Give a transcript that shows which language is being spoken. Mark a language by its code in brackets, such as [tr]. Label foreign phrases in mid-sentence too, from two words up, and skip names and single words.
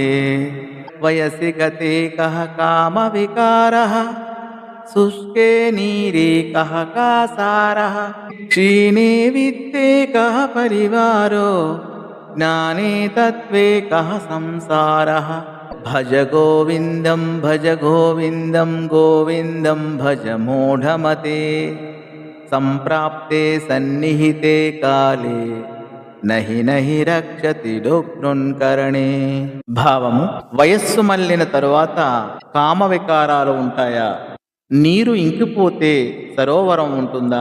[sa] వయసి గతే కః కామ వికారః శుష్కే నీరే కః కాసారః క్షీణే విత్తే కః పరివారో జ్ఞానే తత్వే కః సంసారః. భజ గోవిందం గోవిందం భజ మూఢమతే. సంప్రాప్తే సన్నిహితే కాలే నహి నహి రక్షతి డుక్నున్కరణే. [te] భావము: వయస్సు మళ్ళిన తరువాత కామ వికారాలు ఉంటాయా? నీరు ఇంకిపోతే సరోవరం ఉంటుందా?